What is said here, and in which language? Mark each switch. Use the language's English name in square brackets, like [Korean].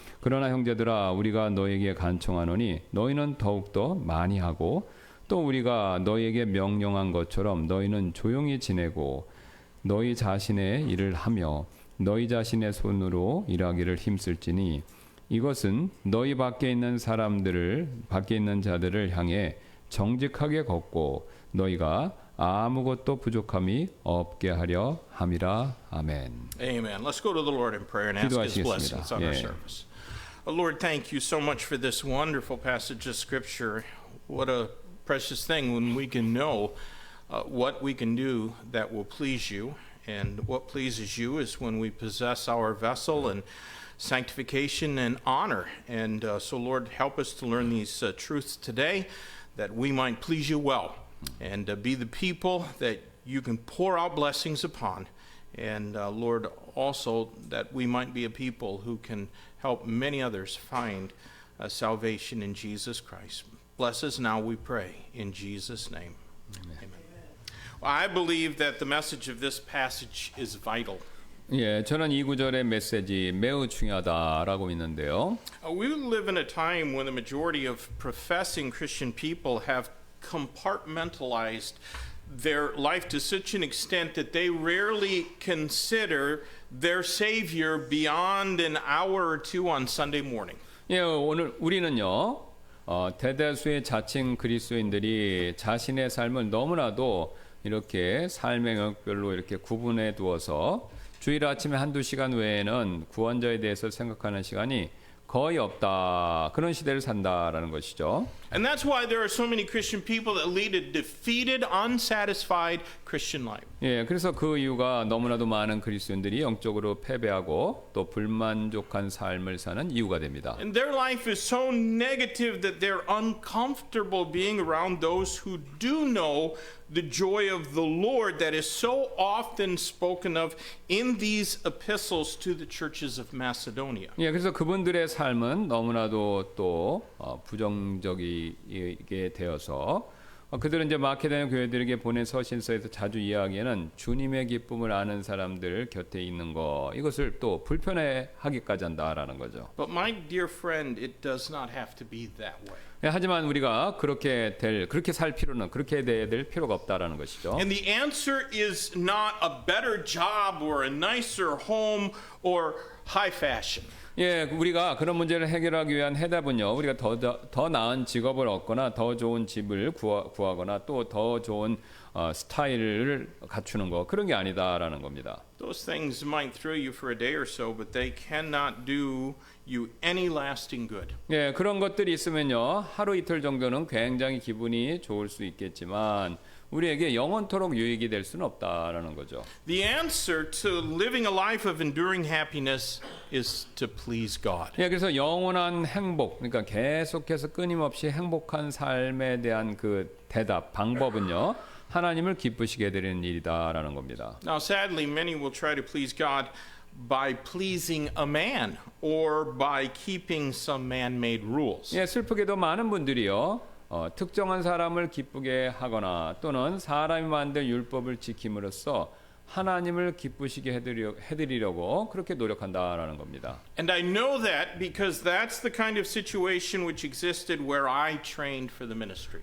[Korean] 그러나 형제들아 우리가 너희에게 간청하노니 너희는 더욱더 많이 하고 또 우리가 너희에게 명령한 것처럼 너희는 조용히 지내고 너희 자신의 일을 하며 너희 자신의 손으로 일하기를 힘쓸지니 이것은 너희 밖에 있는 자들을 향해 정직하게 걷고 너희가 아무것도 부족함이 없게 하려 함이라. 아멘. [English] Amen. Let's go to the Lord in prayer and ask His blessings on our [Korean] 예. [English] service. Lord, thank you so much for this wonderful passage of Scripture. What a precious thing when we can know what we can do that will please you. And what pleases you is when we possess our vessel and sanctification and honor. And so, Lord, help us to learn these truths today that we might please you well and be the people that you can pour out blessings upon. And Lord, also that we might be a people who can help many others find salvation in Jesus Christ. Bless us now, we pray, in Jesus' name. Amen. Well, I believe that the message of this passage is vital. [Korean] 예, 저는 이 구절의 메시지 매우 중요하다라고 믿는데요. [English] We live in a time when the majority of professing Christian people have compartmentalized their life to such an extent that they rarely consider their Savior beyond an hour or two on Sunday morning. [Korean] 예, 오늘 우리는요, 대다수의 자칭 그리스도인들이 자신의 삶을 너무나도 이렇게 삶의 영역별로 이렇게 구분해 두어서 주일 아침에 한두 시간 외에는 구원자에 대해서 생각하는 시간이 거의 없다. 그런 시대를 산다라는 것이죠. [English] And that's why there are so many Christian people that lead a defeated, unsatisfied Christian life. [Korean] 예, 그래서 그 이유가 너무나도 많은 그리스도인들이 영적으로 패배하고 또 불만족한 삶을 사는 이유가 됩니다. [English] And their life is so negative that they're uncomfortable being around those who do know the joy of the Lord that is so often spoken of in these epistles to the churches of Macedonia. [Korean] 예, 그래서 그분들의 삶은 너무나도 또 부정적이게 되어서 그들은 이제 마케도냐 교회들에게 보낸 서신서에서 자주 이야기하는 주님의 기쁨을 아는 사람들 곁에 있는 거, 이것을 또 불편해하기까지 한다라는 거죠. [English] But my dear friend, it does not have to be that way. [Korean] 예, 하지만 우리가 그렇게 살 필요는, 그렇게 돼야 될 필요가 없다라는 것이죠. [English] And the answer is not a better job or a nicer home or high fashion. [Korean] 예, 우리가 그런 문제를 해결하기 위한 해답은요, 우리가 더 나은 직업을 얻거나 더 좋은 집을 구하거나 또 더 좋은 스타일을 갖추는 거, 그런 게 아니다라는 겁니다. [English] Those things might thrill you for a day or so, but they cannot do you any lasting good. [Korean] 예, 그런 것들이 있으면요, 하루 이틀 정도는 굉장히 기분이 좋을 수 있겠지만 우리에게 영원토록 유익이 될 수는 없다라는 거죠. [English] The answer to living a life of enduring happiness is to please God. [Korean] 예, 그래서 영원한 행복, 그러니까 계속해서 끊임없이 행복한 삶에 대한 그 대답, 방법은요, 하나님을 기쁘시게 해드리는 일이다라는 겁니다. [English] Now, sadly, many will try to please God by pleasing a man or by keeping some man-made rules. [Korean] 예, 슬프게도 많은 분들이요, 특정한 사람을 기쁘게 하거나 또는 사람이 만든 율법을 지킴으로써 하나님을 기쁘시게 해드리려고 그렇게 노력한다라는 겁니다. [English] And I know that because that's the kind of situation which existed where I trained for the ministry.